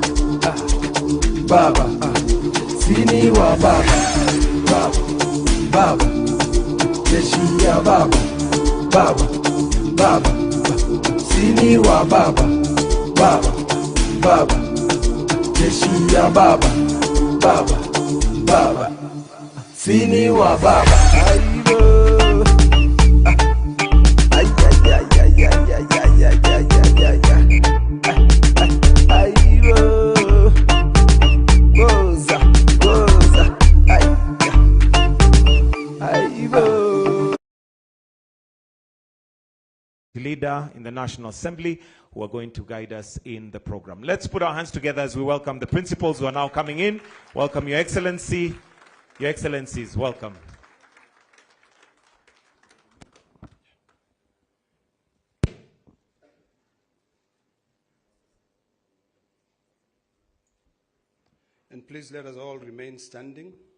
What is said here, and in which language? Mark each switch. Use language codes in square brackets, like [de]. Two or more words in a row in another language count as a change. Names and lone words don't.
[sw] Baba, Sini wa Baba, Baba, Baba, jeshi ya Baba, Baba, Baba, Sini wa Baba, Baba, Baba, jeshi ya Baba, Baba, Baba, Sini wa Baba. Ay, ay, ay, ay, ay, ay, ay, ay, ay, ay, ay, ay, goza, goza, ay, ay, [en] leader in the National Assembly who are going to guide us in the program. Let's put our hands together as we welcome the principals who are now coming in. Welcome, Your Excellency. Your Excellencies, welcome. And please let us all remain standing.